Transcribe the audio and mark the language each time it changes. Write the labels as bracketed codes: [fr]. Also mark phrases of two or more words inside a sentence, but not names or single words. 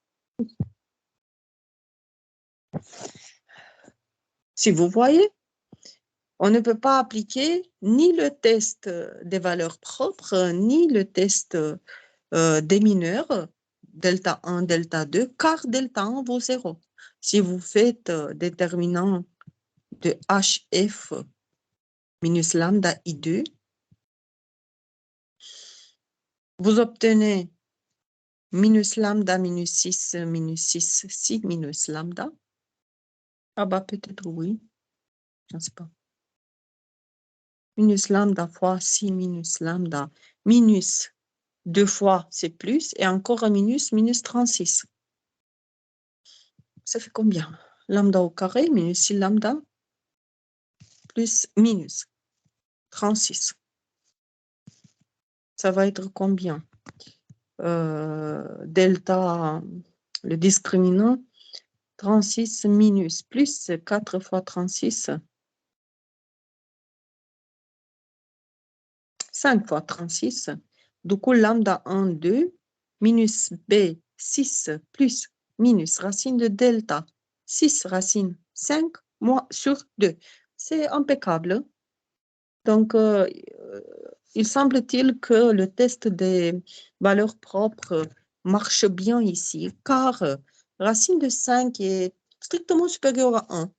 [fr] Si vous voyez, on ne peut pas appliquer ni le test des valeurs propres, ni le test des mineurs, delta 1, delta 2, car delta 1 vaut 0. Si vous faites déterminant de HF minus lambda I2, vous obtenez minus lambda minus 6, 6 minus lambda. Ah bah peut-être oui, je ne sais pas. Minus lambda fois 6 minus lambda, minus 2 fois c'est plus, et encore un minus, minus 36. Ça fait combien? Lambda au carré, minus 6 lambda, plus minus 36. Ça va être combien? Delta, le discriminant, 36 minus, plus 4 fois 36, 5 fois 36. Du coup, lambda 1, 2, minus b, 6, plus, minus, racine de delta, 6 racine 5, moins sur 2. C'est impeccable. Donc, il semble-t-il que le test des valeurs propres marche bien ici, car racine de 5 est strictement supérieure à 1.